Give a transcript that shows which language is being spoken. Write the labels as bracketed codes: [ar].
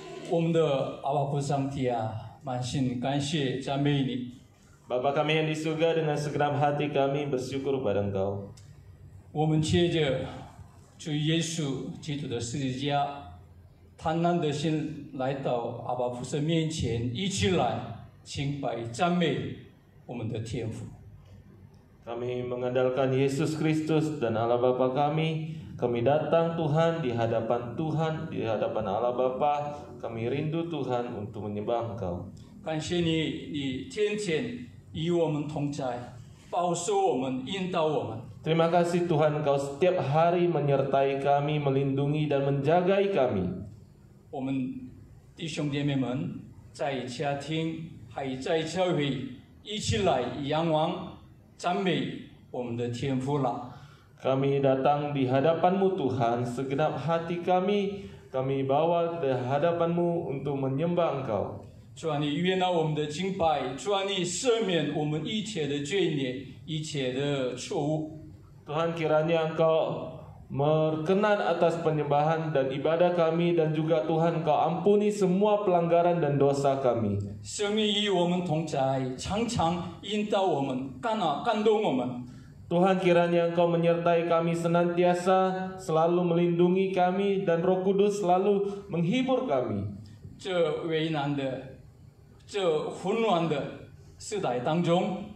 [zh] 我们的阿爸父上帝啊，满心感谢赞美你。 [id] Bapa kami yang di surga, dengan segenap hati kami bersyukur pada Engkau. [zh] 我们借着主耶稣基督的十字架，贪婪的心来到阿爸父神面前，一起来敬拜赞美我们的天父。 [id] Kami mengandalkan Yesus Kristus dan Allah Bapa kami. Kami datang Tuhan di hadapan Tuhan, di hadapan Allah Bapa. Kami rindu Tuhan untuk menyembah Engkau. [zh] 感谢你，你天天与我们同在，保守我们，引导我们。 [id] Terima kasih Tuhan, Engkau setiap hari menyertai kami, melindungi dan menjagai kami. [zh] 我们弟兄姐妹们在家庭还在教会一起来仰望赞美我们的天父了。 [id] Kami datang di hadapan-Mu Tuhan, segenap hati kami bawa di hadapan-Mu untuk menyembah Engkau. [zh] 主啊，你悦纳我们的敬拜，主啊，你赦免我们一切的罪孽，一切的错误。 [id] Tuhan, kiranya Engkau berkenan atas penyembahan dan ibadah kami, dan juga Tuhan Engkau ampuni semua pelanggaran dan dosa kami. [zh] 生命与我们同在，常常引导我们，感动我们。 [id] Tuhan, kiranya Engkau menyertai kami senantiasa, selalu melindungi kami, dan Roh Kudus selalu menghibur kami. [zh] 这为难的、这混乱的时代当中，